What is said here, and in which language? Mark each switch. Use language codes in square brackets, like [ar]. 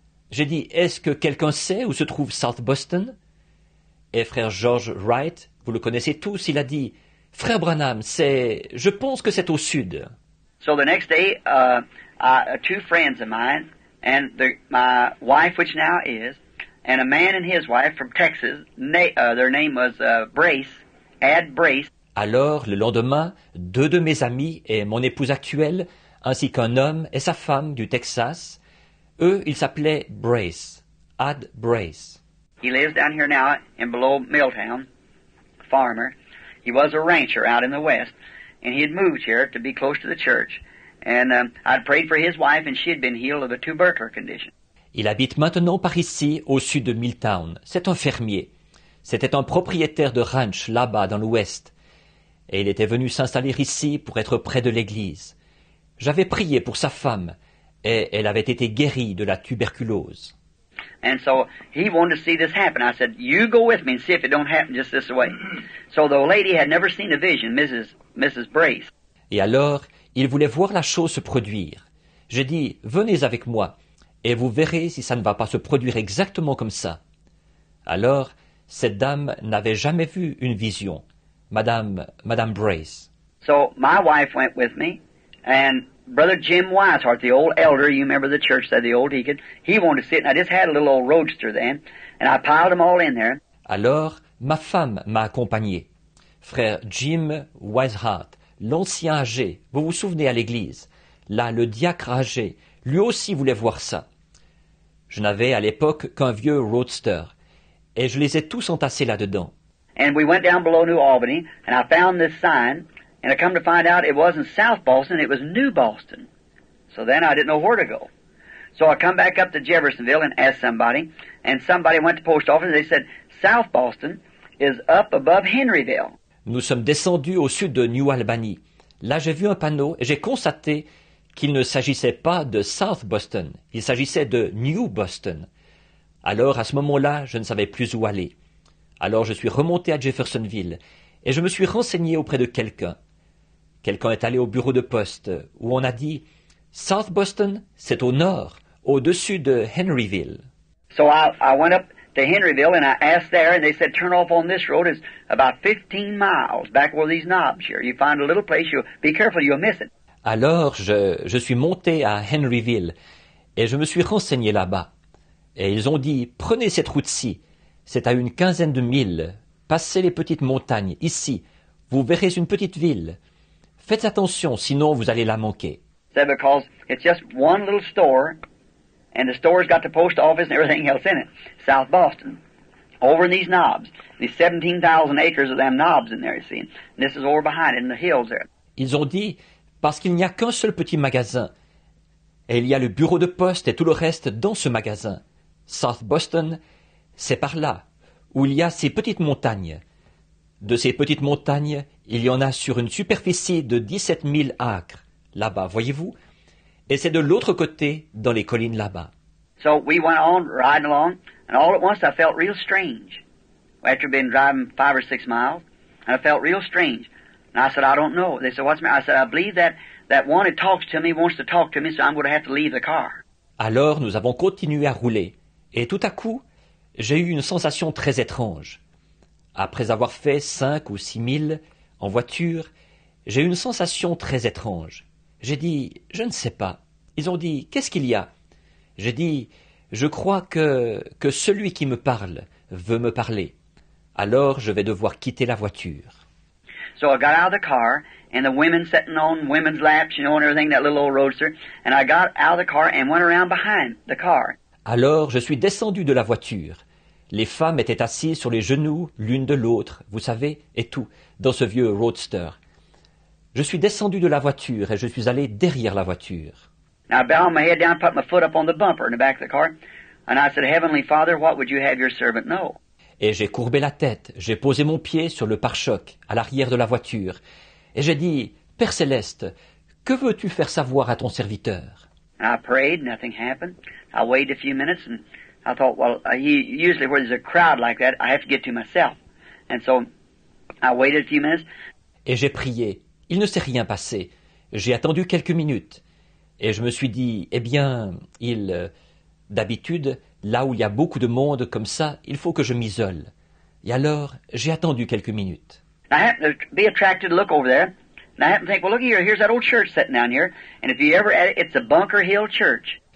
[fr] J'ai dit, est-ce que quelqu'un sait où se trouve South Boston? Et frère George Wright, vous le connaissez tous, il a dit, frère Branham, je pense que c'est au sud. [en] So the next day, two friends of mine, and my wife, which now is, and a man and his wife from Texas, their name was Brace, Ad Brace. [fr] Alors, le lendemain, 2 de mes amis et mon épouse actuelle, ainsi qu'un homme et sa femme du Texas, eux, ils s'appelaient Brace, Ad Brace. [en] He lives down here now in below Milltown, farmer. He was a rancher out in the west, and he had moved here to be close to the church. And I'd prayed for his wife, and she had been healed of a tubercular condition. [fr] Il habite maintenant par ici, au sud de Milltown. C'est un fermier. C'était un propriétaire de ranch là-bas dans l'ouest. Et il était venu s'installer ici pour être près de l'église. J'avais prié pour sa femme, et elle avait été guérie de la tuberculose. [en] And so he wanted to see this happen. I said, you go with me and see if it don't happen just this way. So the lady had never seen a vision, Mrs. Brace. [fr] Et alors, il voulait voir la chose se produire. J'ai dit, venez avec moi, et vous verrez si ça ne va pas se produire exactement comme ça. Alors, cette dame n'avait jamais vu une vision, Madame Brace. [en] So my wife went with me, and Brother Jim Weishart, the old elder, you remember the church said the old deacon, he wanted to sit, and I just had a little old roadster then, and I piled them all in there. [fr] Alors, ma femme m'a accompagné. Frère Jim Weishart, l'ancien âgé, vous vous souvenez à l'église. Là, le diacre âgé, lui aussi voulait voir ça. Je n'avais à l'époque qu'un vieux roadster, et je les ai tous entassés là-dedans. [en] And we went down below New Albany, and I found this sign, and I come to find out it wasn't South Boston, it was New Boston. So then I didn't know where to go. So I come back up to Jeffersonville and asked somebody, and somebody went to the post office, and they said, South Boston is up above Henryville. [fr] Nous sommes descendus au sud de New Albany. Là, j'ai vu un panneau et j'ai constaté qu'il ne s'agissait pas de South Boston, il s'agissait de New Boston. Alors, à ce moment-là, je ne savais plus où aller. Alors, je suis remonté à Jeffersonville et je me suis renseigné auprès de quelqu'un. Quelqu'un est allé au bureau de poste où on a dit « South Boston, c'est au nord, au-dessus de Henryville. » [en] So I went up to Henryville and I asked there, and they said, turn off on this road. It's about 15 miles back where these knobs here. You find a little place, be careful, you'll miss it. [fr] Alors, je suis monté à Henryville et je me suis renseigné là-bas. Et ils ont dit, prenez cette route-ci, c'est à une 15aine de milles, passez les petites montagnes, ici, vous verrez une petite ville. Faites attention, sinon vous allez la manquer. [en] Said because it's just one little store, and the store's got the post office and everything else in it. South Boston, over in these knobs, these 17,000 acres of them knobs in there, you see. And this is over behind it in the hills there. [fr] Ils ont dit, parce qu'il n'y a qu'un seul petit magasin, et il y a le bureau de poste et tout le reste dans ce magasin. South Boston, c'est par là, où il y a ces petites montagnes. De ces petites montagnes, il y en a sur une superficie de 17 000 acres, là-bas, voyez-vous? Et c'est de l'autre côté, dans les collines là-bas. [en] So we went on, riding along, and all at once I felt real strange. After being driving 5 or 6 miles, and I felt real strange. And I said, I don't know. They said, what's the matter? I said, I believe that one who talks to me wants to talk to me, so I'm going to have to leave the car. [fr] Alors nous avons continué à rouler, et tout à coup, j'ai eu une sensation très étrange. Après avoir fait 5 ou 6 milles en voiture, j'ai eu une sensation très étrange. J'ai dit, je ne sais pas. Ils ont dit, qu'est-ce qu'il y a? J'ai dit, je crois que celui qui me parle veut me parler. Alors je vais devoir quitter la voiture. [en] So I got out of the car, and the women sitting on women's laps, and everything, that little old roadster, and I got out of the car and went around behind the car. [fr] Alors je suis descendu de la voiture. Les femmes étaient assises sur les genoux l'une de l'autre, vous savez, et tout, dans ce vieux roadster. Je suis descendu de la voiture et je suis allé derrière la voiture. [en] Now I bowed my head down, put my foot up on the bumper in the back of the car, and I said, Heavenly Father, what would you have your servant know? [fr] Et j'ai courbé la tête, j'ai posé mon pied sur le pare-choc, à l'arrière de la voiture, et j'ai dit, Père Céleste, que veux-tu faire savoir à ton serviteur? [en] I prayed, nothing happened. I waited a few minutes, and I thought, well, usually where there's a crowd like that, I have to get to myself. And so I waited a few minutes. [fr] Et j'ai prié. Il ne s'est rien passé. J'ai attendu quelques minutes. Et je me suis dit, eh bien, d'habitude, là où il y a beaucoup de monde comme ça, il faut que je m'isole. Et alors, j'ai attendu quelques minutes. [en] I happened to be attracted to look over there, and I happened to think, well, look here, here's that old church sitting down here, and if you ever at it, it's a Bunker Hill Church.